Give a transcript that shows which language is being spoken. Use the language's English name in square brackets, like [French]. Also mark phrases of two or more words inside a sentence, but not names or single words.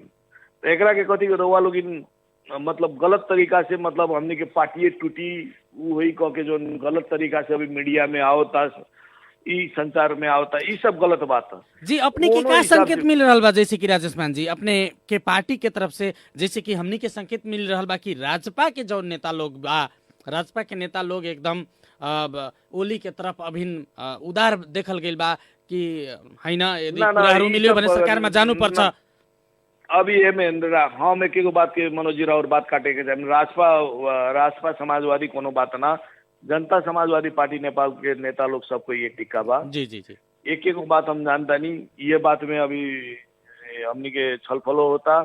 [Bhojpuri] तो एकरा के कथी रउआ लोग मतलब गलत तरीका से मतलब हमनी के पार्टी टूटी वही कह के जो गलत तरीका से अभी मीडिया में आवता ई संचार में आवता ई सब गलत बात है। जी अपने के क्या संकेत मिल रहा बा जैसे कि राजेश मान जी अपने के पार्टी के तरफ से जैसे कि हमनी के संकेत मिल रहा बा कि राजपा के जो नेता लोग बा, राजपा के नेता लोग एकदम ओली के तरफ अभिन्न उदार देखल गइल बा कि हैन [Nepali] यदि पुराहरू मिलियो भने सरकार में जानु पर्छ। [Bhojpuri] अभी हम एक बात के मनोज जी और बात काटे के राजपा समाजवादी कोनो बात ना, जनता समाजवादी पार्टी नेपाल के नेता लोग सबको एक टिक्का बा। जी जी जी एक बात हम जानता नहीं, ये बात में अभी हमनी के छलफलो होता।